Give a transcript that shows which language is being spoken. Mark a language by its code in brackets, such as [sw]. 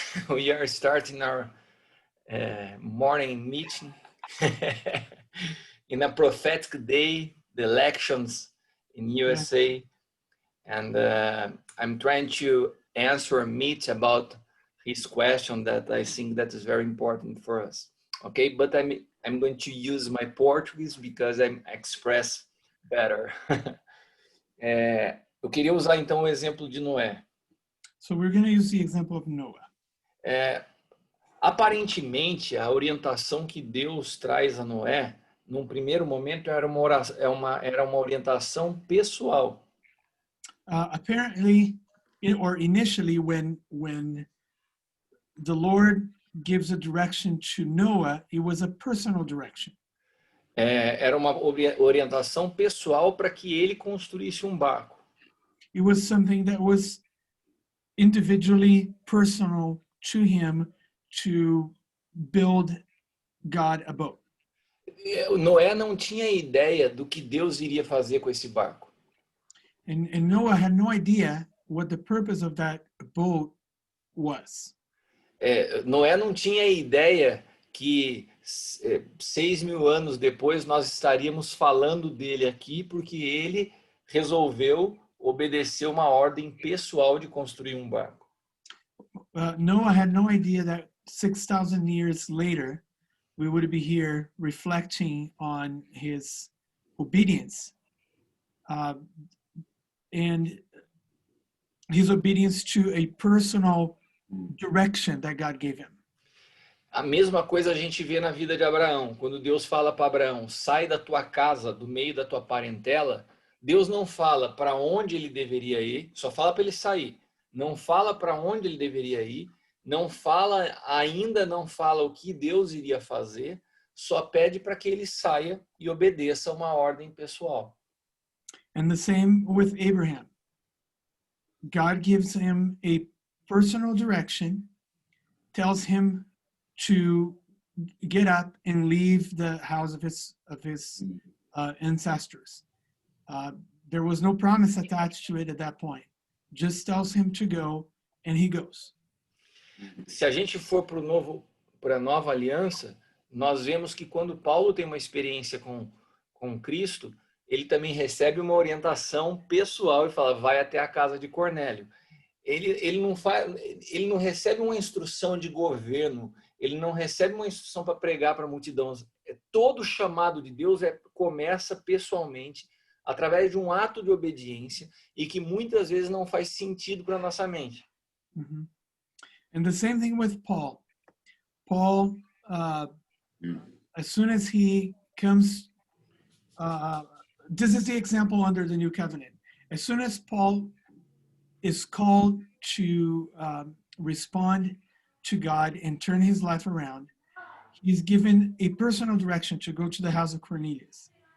[en] We are starting our morning meeting in a prophetic day, the elections in USA. And I'm trying to answer Mitch about his question that I think that is very important for us. Okay, but I'm going to use my Portuguese because I express better. [pt] Eu queria usar então o exemplo de Noé. [en] So we're going to use the example of Noah. [pt] Aparentemente, a orientação que Deus traz a Noé, num primeiro momento, era uma orientação pessoal. [en] Apparently, or initially, when the Lord gives a direction to Noah, it was a personal direction. [pt] Era uma orientação pessoal para que ele construísse um barco. [en] It was something that was individually personal to him to build God a boat. [pt] Noé não tinha ideia do que Deus iria fazer com esse barco. [en] And Noah had no idea what the purpose of that boat was. [pt] Noé não tinha ideia que 6.000 anos depois nós estaríamos falando dele aqui porque ele resolveu obedecer uma ordem pessoal de construir um barco. [en] Noah had no idea that 6,000 years later we would be here reflecting on his obedience and his obedience to a personal direction that God gave him. [pt] A mesma coisa a gente vê na vida de Abraão. Quando Deus fala para Abraão, sai da tua casa, do meio da tua parentela, Deus não fala para onde ele deveria ir, só fala para ele sair. Não fala para onde ele deveria ir, ainda não fala o que Deus iria fazer, só pede para que ele saia e obedeça uma ordem pessoal. [en] And the same with Abraham. God gives him a personal direction, tells him to get up and leave the house of his ancestors. There was no promise attached to it at that point. Just tells him to go, and he goes. [pt] Se a gente for para a nova aliança, nós vemos que quando Paulo tem uma experiência com Cristo, ele também recebe uma orientação pessoal e fala, vai até a casa de Cornélio. Ele não recebe uma instrução de governo, ele não recebe uma instrução para pregar para a multidão. Todo chamado de Deus começa pessoalmente, através de um ato de obediência e que muitas vezes não faz sentido para a nossa mente. [en] Mm-hmm. And the same thing with Paul. Paul, as soon as he comes, this is the example under the New Covenant. As soon as Paul is called to respond to God and turn his life around, he's given a personal direction to go to the house of Cornelius.